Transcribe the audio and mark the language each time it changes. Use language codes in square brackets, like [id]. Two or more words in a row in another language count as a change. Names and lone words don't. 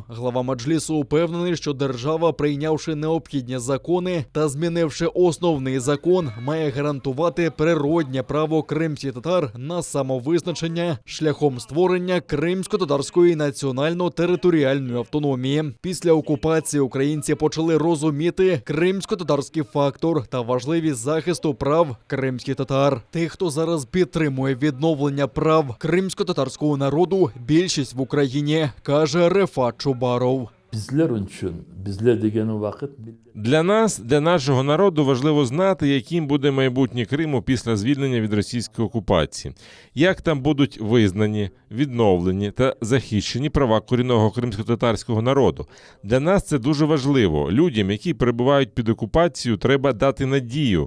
[uk] Глава Меджлісу упевнений, що держава, прийнявши необхідні закони та змінивши основний закон, має гарантувати природнє право кримських татар на самовизначення шляхом створення Кримсько-татарської національно-територіальної автономії. Після окупації українці почали розуміти кримсько-татарський фактор та важливість захисту прав кримських татар. Тих, хто зараз підтримує відновлення прав кримсько-татарського народу, більшість в Україні, каже Рефат Чубаров. [crh] Bizler üçün, bizler degeni vakit [uk] Для нас, для нашого народу важливо знати, яким буде майбутнє Криму після звільнення від російської окупації. Як там будуть визнані, відновлені та захищені права корінного кримсько-татарського народу. Для нас це дуже важливо. Людям, які перебувають під окупацією, треба дати надію.